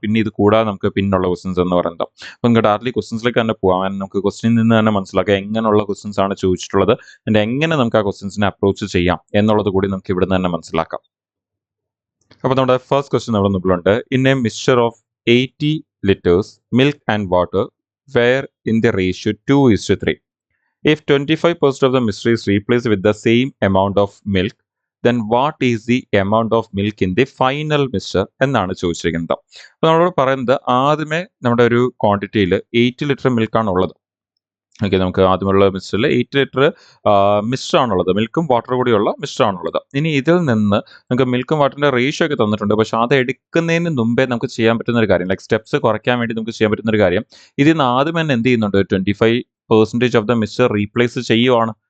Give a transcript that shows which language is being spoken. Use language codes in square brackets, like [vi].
[ml] പിന്നെ ഇത് കൂടാതെ നമുക്ക് പിന്നുള്ള ക്വസ്റ്റൻസ് എന്ന് പറയുന്നത്. അപ്പം നമുക്ക് ഡയറക്റ്റ്ലി ക്വസ്റ്റൻസിലേക്ക് തന്നെ പോകാൻ നമുക്ക് ക്വസ്റ്റ്യനിൽ നിന്ന് തന്നെ മനസ്സിലാക്കാം എങ്ങനെയുള്ള ക്വസ്റ്റൻസ് ആണ് ചോദിച്ചിട്ടുള്ളത് ആൻഡ് എങ്ങനെ നമുക്ക് ആ ക്വസ്റ്റൻസിനെ അപ്രോച്ച് ചെയ്യാം എന്നുള്ളത് കൂടി നമുക്ക് ഇവിടെ നിന്ന് തന്നെ മനസ്സിലാക്കാം. അപ്പോൾ നമ്മുടെ ഫസ്റ്റ് ക്വസ്റ്റ്യൻ നമ്മുടെ മുമ്പിലുണ്ട്. [en] In a mixture of 80 litres milk and water where in the ratio 2:3. If 25% of the mixture is replaced with the same amount of milk, then what is the amount of milk in the final mixture [ml] എന്നാണ് ചോദിച്ചിരിക്കുന്നത്. അപ്പോൾ നമ്മളോട് പറയുന്നത് ആദ്യമേ നമ്മുടെ ഒരു ക്വാണ്ടിറ്റിയിൽ 8 litre മിൽക്കാണ് ഉള്ളത്. ഓക്കെ, നമുക്ക് ആദ്യമുള്ള മിക്സ്ചറിൽ 8 ലിറ്റർ മിക്സ്ചറാണുള്ളത്, മിൽക്കും വാട്ടറും കൂടിയുള്ള മിക്സ്ചറാണുള്ളത്. ഇനി ഇതിൽ നിന്ന് നമുക്ക് മിൽക്കും വാട്ടറിന്റെ റേഷ്യോ ഒക്കെ തന്നിട്ടുണ്ട്. പക്ഷെ അത് എടുക്കുന്നതിന് മുമ്പേ നമുക്ക് ചെയ്യാൻ പറ്റുന്ന ഒരു കാര്യം, ലൈക്ക് സ്റ്റെപ്സ് കുറയ്ക്കാൻ വേണ്ടി നമുക്ക് ചെയ്യാൻ പറ്റുന്ന ഒരു കാര്യം, ഇതിൽ നിന്ന് ആദ്യം തന്നെ എന്ത് ചെയ്യുന്നുണ്ട്, 25% ഓഫ് ദ മിക്സ്ചർ റീപ്ലേസ് ചെയ്യുവാണ്.